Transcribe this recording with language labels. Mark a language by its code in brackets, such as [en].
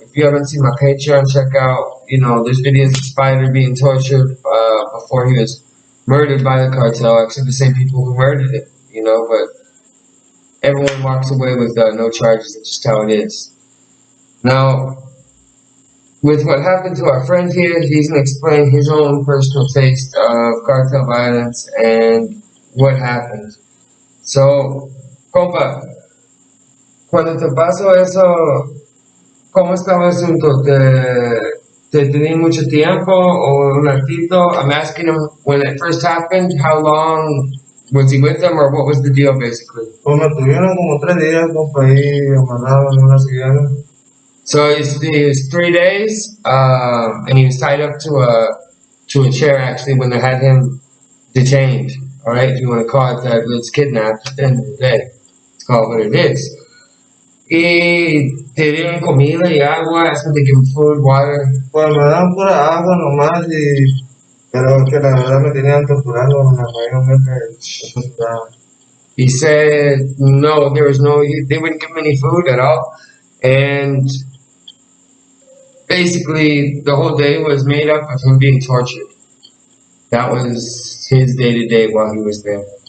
[en] If you haven't seen my Patreon, check out, there's videos of Spider being tortured before he was murdered by the cartel, actually the same people who murdered him, but everyone walks away with no charges. That's just how it is. Now, with what happened to our friend here, he's going to explain his own personal taste of cartel violence and what happened. [es] So, compa, cuando te pasó eso, ¿cómo estaba el asunto? ¿Te tenían mucho tiempo o un ratito? [en] I'm asking him when it first happened, how long was he with them or what was the deal basically? [es] Pues me tuvieron como 3 días, compa, ahí amarrado en una silla. [en] So it's 3 days, and he was tied up to a chair actually when they had him detained. All right, if you want to call it that, but it's kidnapped at the end of the day. It's called what it is. [es] Y te dieron comida y agua, [en] that's when they give him food, water. [es] Pues me dan pura agua nomás, pero que la verdad me tenían torturando, mayormente torturado. [en] He said no, they wouldn't give him any food at all, and basically the whole day was made up of him being tortured. That was his day-to-day while he was there.